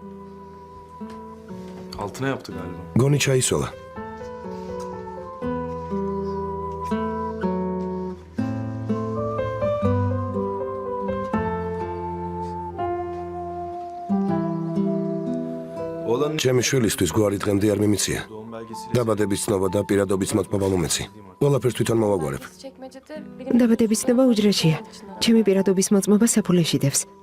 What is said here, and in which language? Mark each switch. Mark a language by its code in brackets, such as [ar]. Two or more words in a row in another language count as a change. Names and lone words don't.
[tr] Altına yaptı galiba. [ka] გონი ჩაისოლა. [tr] Oğlanın [ka] ჩემი შვილისთვის გვარი დღემდე არ მიმიცია. [tr] doğum belgesiyle [ka] დაბადების ცნობა და პირადობის მოთმობა მომეცი. ყველაფერს თვითონ მოვაგვარებ. [tr] Çekmecede benim... [ka] დაბადების ცნობა უჯრაშია. ჩემი პირადობის მოწმობა საფულეში დევს.